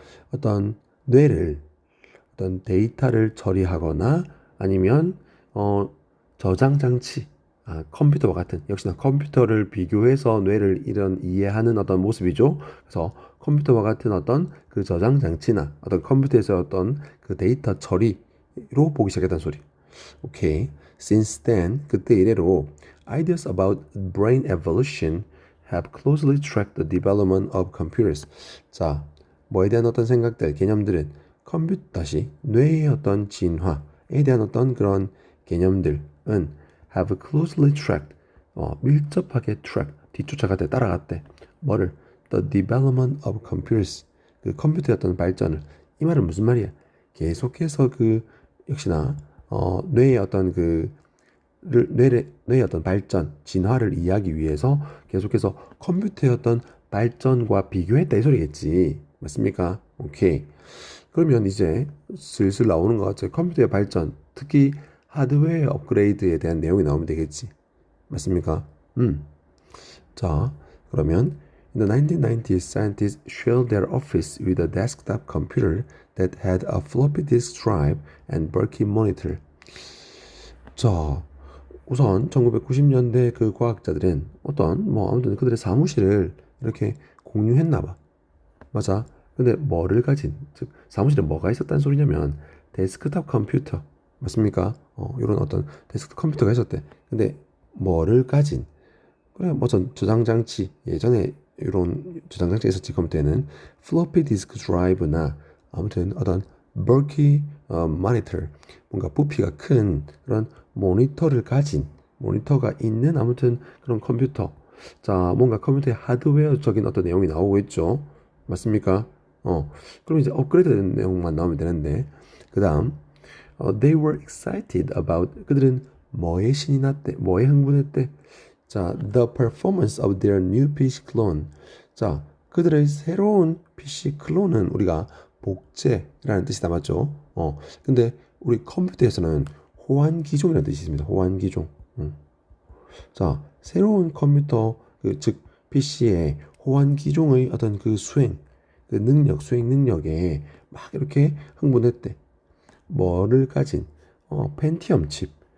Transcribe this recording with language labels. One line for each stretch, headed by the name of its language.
Korean: 어떤 뇌를 어떤 데이터를 처리하거나 아니면 저장 장치, 컴퓨터와 같은 역시나 컴퓨터를 비교해서 뇌를 이런 이해하는 어떤 모습이죠. 그래서 컴퓨터와 같은 어떤 그 저장 장치나 어떤 컴퓨터에서 어떤 그 데이터 처리로 보기 시작했다는 소리. 오케이.
English: Since then,
Korean: 그때 이래로
English: ideas about brain evolution have closely tracked the development of computers.
Korean: 자, 뭐에 대한 어떤 생각들, 개념들은 다시 뇌의 어떤 진화에 대한 어떤 그런 개념들은
English: have closely tracked,
Korean: 밀접하게 track, 뒤쫓아갔대, 따라갔대. 뭐를?
English: The development of computers,
Korean: 그 컴퓨터의 어떤 발전을. 이 말은 무슨 말이야? 계속해서 역시나 뇌의 어떤 뇌의 어떤 발전, 진화를 이해하기 위해서 계속해서 컴퓨터의 어떤 발전과 비교했다 이 소리겠지. 맞습니까? 오케이. 그러면 이제 슬슬 나오는 것 같죠. 컴퓨터의 발전, 특히 하드웨어 업그레이드에 대한 내용이 나오면 되겠지. 맞습니까? 자, 그러면
English: in the 1990s, scientists shared their office with a desktop computer that had a floppy disk drive and bulky monitor.
Korean: 자, 우선 1990년대 그 과학자들은 아무튼 그들의 사무실을 이렇게 공유했나 봐. 맞아. 근데 뭐를 가진, 즉 사무실에 뭐가 있었다는 소리냐면 데스크탑 컴퓨터. 맞습니까? 이런 어떤 데스크탑 컴퓨터가 있었대. 근데 뭐를 가진, 그래, 저장 장치, 예전에 이런 저장 장치 있었지. 컴퓨터에는 플로피 디스크 드라이브나 아무튼 어떤
English: bulky monitor,
Korean: 뭔가 부피가 큰 그런 모니터가 있는 아무튼 그런 컴퓨터. 자, 뭔가 컴퓨터의 하드웨어적인 어떤 내용이 나오고 있죠. 맞습니까? 그럼 이제 업그레이드된 내용만 나오면 되는데, 그 다음,
English: they were excited about,
Korean: 그들은 뭐에 신이 났대, 뭐에 흥분했대. 자,
English: the performance of their new PC clone.
Korean: 자, 그들의 새로운 PC 클론은 우리가 복제라는 뜻이 담았죠. 근데 우리 컴퓨터에서는 호환 기종이라는 뜻이 있습니다. 호환 기종. 자, 새로운 컴퓨터, 즉 PC의 호환 기종의 어떤 수행 능력에 막 이렇게 흥분했대. 뭐를 가진? 펜티엄 칩.